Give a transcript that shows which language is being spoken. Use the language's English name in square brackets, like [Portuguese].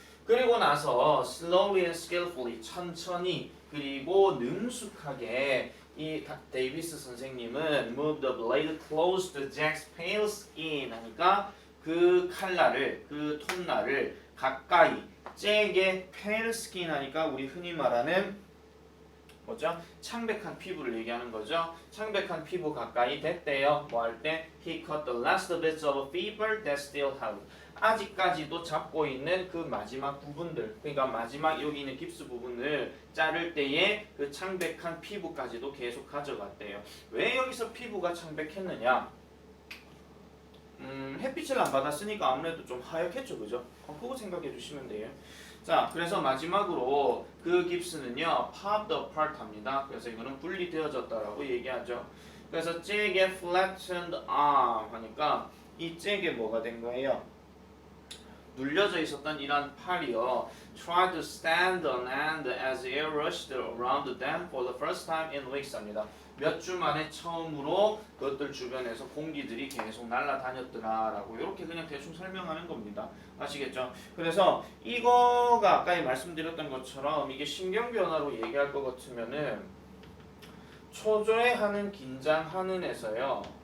[Korean] 그리고 나서 [English] slowly and skillfully [Korean] 천천히 그리고 능숙하게 이 데이비스 선생님은 [English] move the blade close to Jack's pale skin [Korean] 하니까 그 칼날을 그 톱날을 가까이 잭의 [English] pale skin [Korean] 하니까 우리 흔히 말하는 뭐죠? 창백한 피부를 얘기하는 거죠. 창백한 피부 가까이 됐대요. 뭐 할 때? [English] He caught the last bits of fever that still held. [Korean] 아직까지도 잡고 있는 그 마지막 부분들, 그러니까 마지막 여기 있는 깁스 부분을 자를 때에 그 창백한 피부까지도 계속 가져갔대요. 왜 여기서 피부가 창백했느냐? 햇빛을 안 받았으니까 아무래도 좀 하얗겠죠, 그죠? 그거 생각해 주시면 돼요. 자, 그래서 마지막으로 그 깁스는요, [English] popped apart [Korean] 합니다. 그래서 이거는 분리되어졌다라고 얘기하죠. 그래서 잭의 [English] flattened arm [Korean] 하니까 이 잭에 뭐가 된 거예요? 눌려져 있었던 이런 팔이요. [English] tried to stand on end as air rushed around them for the first time in weeks [Korean] 합니다. 몇 주 만에 처음으로 그것들 주변에서 공기들이 계속 날아다녔더라라고 이렇게 그냥 대충 설명하는 겁니다. 아시겠죠? 그래서 이거가 아까 말씀드렸던 것처럼 이게 신경 변화로 얘기할 것 같으면은 초조해하는 긴장하는 에서요.